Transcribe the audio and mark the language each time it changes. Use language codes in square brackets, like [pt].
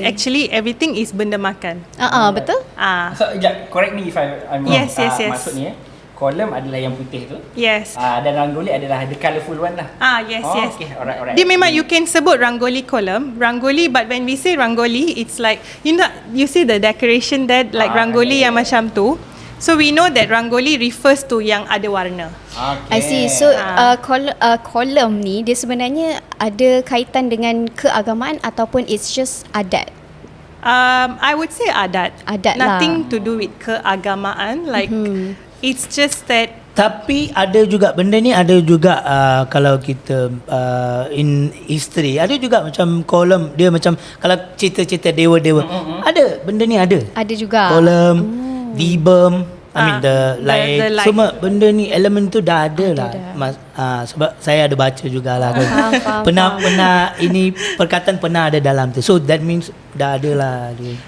[en] it, actually everything is [ms] benda makan. Betul? [en] So, correct me if I'm wrong. Yes. [ms] Maksudnya, kolom adalah yang putih tu. [en] Yes. [ms] Dan rangoli adalah [en] the colourful one [ms] lah. [en] Yes. Okay, alright. [ms] Dia memang [en] you can sebut rangoli column, rangoli, but when we say rangoli, it's like you see the decoration that like rangoli [ms] yang macam tu. [en] So we know that rangoli refers to [ms] yang ada warna. [en] Okay. I see. So [ms] kolom ni dia sebenarnya ada kaitan dengan keagamaan ataupun [en] it's just [ms] adat? [en] I would say adat. [ms] Adat lah. [en] Nothing to do with keagamaan. Like it's just that. [ms] Tapi ada juga benda ni, ada juga kalau kita in history ada juga macam kolom dia macam kalau cerita-cerita dewa-dewa. Ada benda ni ada. Ada juga. Kolom, Vibum, [en] I mean the light. [ms] Semua benda ni elemen tu dah ada lah. Sebab saya ada baca jugalah kan. Pernah ini perkataan pernah ada dalam tu. So that means dah ada lah dia.